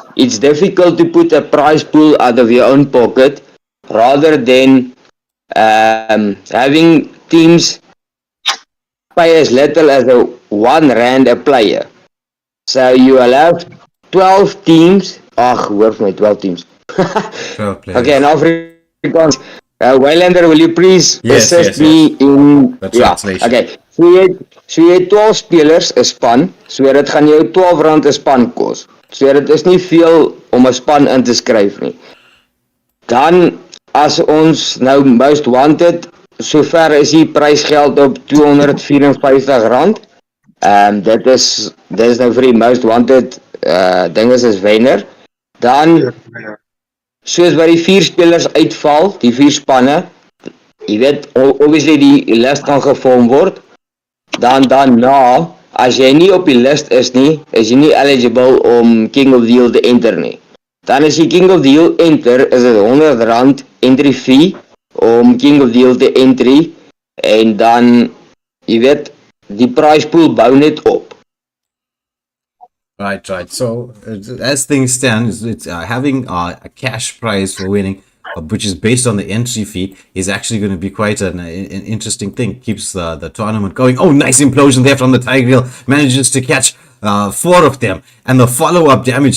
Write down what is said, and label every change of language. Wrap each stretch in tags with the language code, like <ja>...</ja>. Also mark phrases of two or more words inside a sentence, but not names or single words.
<en>It's difficult to put a prize pool out of your own pocket, rather than having teams pay as little as a R1 a player. So you will have 12 teams.</en> <af>Ach, hoor vir my 12 teams. 12</af> <en>Okay, in players. Afrikaans. Waylander, will you please Yes, assist yes, yes. me in... The Ja, translation.</en> <af>okay. So jy het 12 spelers, 'n span. So dit gaan jou R12 'n span kos. So dit is nie veel om 'n span in te skryf nie. Dan as ons nou</af> <en>most wanted,</en> <af>sover is die prysgeld op R254. Dit is nou vir die</af> <en>most wanted</en> <af>ding is wenner. Dan soos wat die 4 spelers uitval, die 4 spanne, jy weet obviously die lys kan gevorm word. Dan daarna, as jy nie op die list is nie, is jy nie eligible om King of the Hill te enter nie. Dan as jy King of the Hill enter, is dit R100</af> <en>entry fee</en> <af>om King of the Hill te entry en dan, jy weet, die</af> <en>prize pool</en> <af>bou net op.</af> <en>Right. So as things stand, it's having a cash prize for winning, which is based on the entry fee, is actually going to be quite an interesting thing. Keeps the tournament going. Oh, nice implosion there from the Tigreal. Manages to catch 4 of them. And the follow-up damage.</en>